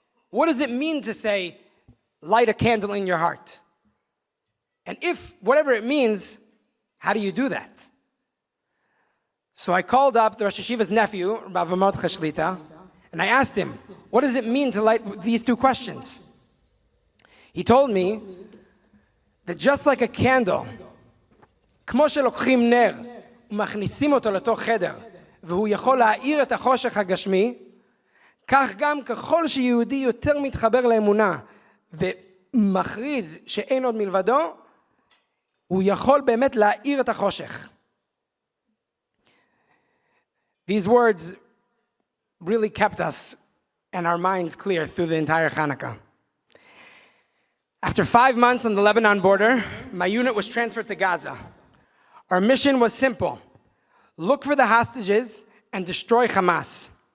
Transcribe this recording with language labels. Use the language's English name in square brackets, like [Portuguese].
[English] What does it mean to say, light a candle in your heart? And if, whatever it means, how do you do that? So I called up the Rosh Yeshiva's nephew, Rav Mordechai Shlita, and I asked him, what does it mean to light these 2 questions? He told me that just like a candle, [Hebrew] כמו שלוקחים נר ומכניסים אותו לתוך חדר, והוא יכול להאיר את החושך הגשמי, כך גם ככל שיהודי יותר מתחבר לאמונה ומכריז שאין עוד מלבדו, הוא יכול באמת להאיר את החושך. [English] These words really kept us and our minds clear through the entire Hanukkah. After 5 months on the Lebanon border, my unit was transferred to Gaza. Our mission was simple: look for the hostages and destroy Hamas.